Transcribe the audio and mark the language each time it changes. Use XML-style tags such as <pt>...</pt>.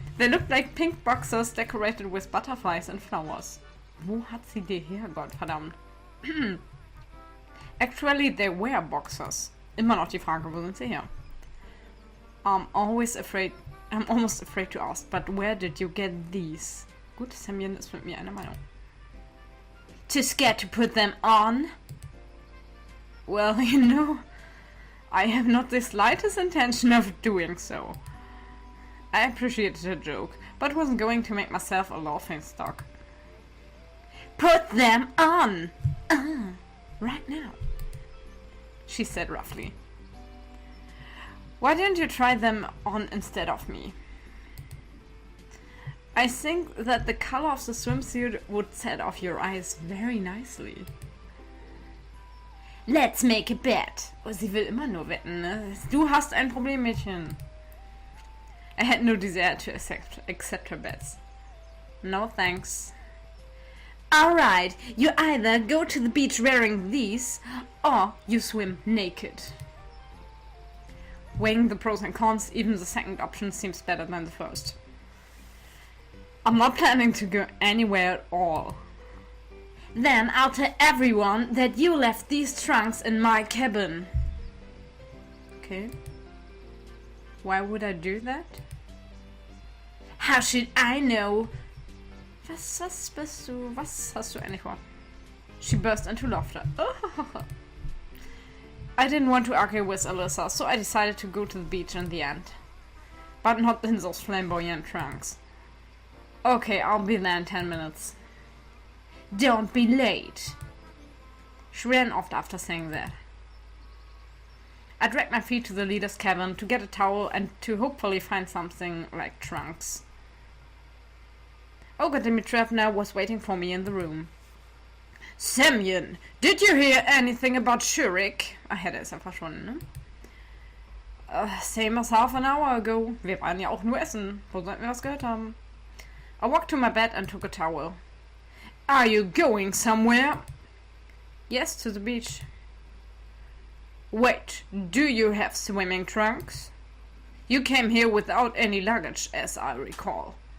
<en>They looked like pink boxers decorated with butterflies and flowers.</en> <de>Wo hat sie die her, Gottverdammt?</de> <en>Actually, they were boxers.</en> <de>Immer noch die Frage, wo sind sie her?</de> <en>I'm almost afraid to ask, but where did you get these?</en> <de>Gut, Semyon ist mit mir einer Meinung.</de> <en>Too scared to put them on? Well, you know, I have not the slightest intention of doing so. I appreciated the joke, but wasn't going to make myself a laughing stock. Put them on! Right now, she said roughly. Why didn't you try them on instead of me? I think that the color of the swimsuit would set off your eyes very nicely. Let's make a bet.</en> <de>Oh, sie will immer nur wetten, ne? Du hast ein Problem, Mädchen.</de> <en>I had no desire to accept her bets. No thanks. Alright, you either go to the beach wearing these, or you swim naked. Weighing the pros and cons, even the second option seems better than the first. I'm not planning to go anywhere at all. Then I'll tell everyone that you left these trunks in my cabin. Okay. Why would I do that? How should I know?</en> <de>Was hast du eigentlich vor?</de> <en>She burst into laughter. Oh. I didn't want to argue with Alyssa, so I decided to go to the beach in the end. But not in those flamboyant trunks. Okay, I'll be there in 10 minutes. Don't be late. She ran off after saying that. I dragged my feet to the leader's cabin to get a towel and to hopefully find something like trunks. Olga Dimitrievna was waiting for me in the room. Semyon, did you hear anything about Shurik?</en> <de>Er ist ja verschwunden, ne?</de> <en>Same as half an hour ago.</en> <de>Wir waren ja auch nur essen. Wo sollten wir das gehört haben?</de> <en>I walked to my bed and took a towel. Are you going somewhere? Yes, to the beach. Wait, do you have swimming trunks? You came here without any luggage, as I recall.</en>